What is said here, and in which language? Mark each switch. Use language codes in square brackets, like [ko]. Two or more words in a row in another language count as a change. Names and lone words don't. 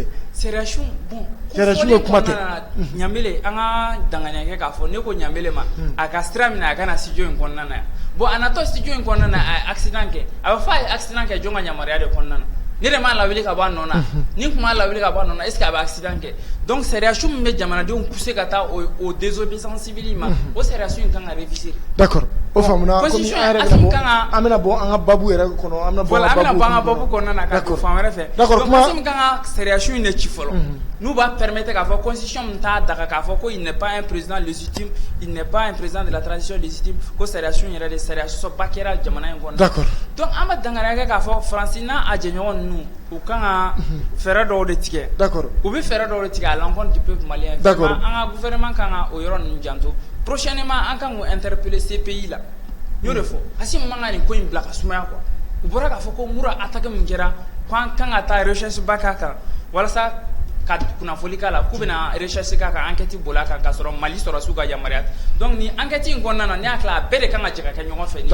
[bm] sariya sun bon sariya sun ye kuma tɛ ɲamele an ka danganiya kɛ k'a fɔ ne ko ɲamele ma a ka sira minɛ a ka na studio in kɔnɔna na yan bon a natɔ studio in kɔnɔna na a ye accident kɛ a bɛ fɔ a ye accident kɛ jɔn ka yamaruya de kɔnɔna na ne de m'a lawuli ka bɔ a nɔ na ni kun m'a lawuli ka bɔ a nɔ na [fr] est ce que [bm] a bɛ accident kɛ donc sariya sun min bɛ jamanadenw pousser ka taa o [fr] désobéissance civile [bm] ma o sariya sun in kan ka réviser d'accord o famuna constitution amena bon an ka babu yɛrɛ kɔnɔ amena bon voilà amena bon an ka babu kɔnɔ na ka fan wɛrɛ fɛ d'accord kuma min kan ka sariya su ne ci fɔlɔ n'u b'a permettre k'a fɔ constitution min t'a daga k'a fɔ ko [fr] il n'est pas un président légitime il n'est pas un président de la transition légitime [bm] ko sariya su yɛrɛ de sariya sɔsɔba kɛra jamana in kɔnɔ d'accord donc an bɛ danganiya kɛ k'a fɔ Faransi n'a a jɛɲɔgɔn ninnu u kan ka fɛɛrɛ dɔw de tigɛ d'accord u bɛ fɛɛrɛ dɔw de tigɛ [fr] à l'encontre du peuple malien [bm] d'accord an ka gouvernement kan ka o yɔrɔ ninnu janto prochainement an kan k'o interpeller CPI la n y'o de fɔ Assimi man ka nin ko in bila ka sumaya quoi u bɔra k'a fɔ ko mura attaque min kɛra ko an kan ka taa recherche ba k'a kan walasa ka kunnafoli k'a la k'u bɛna recherche k'a kan enquête boli a kan k'a sɔrɔ Mali sɔrɔsiw ka yamaruya donc nin enquête in kɔnɔna na ne hakili a bɛɛ de kan ka jɛ ka kɛ ɲɔgɔn fɛ.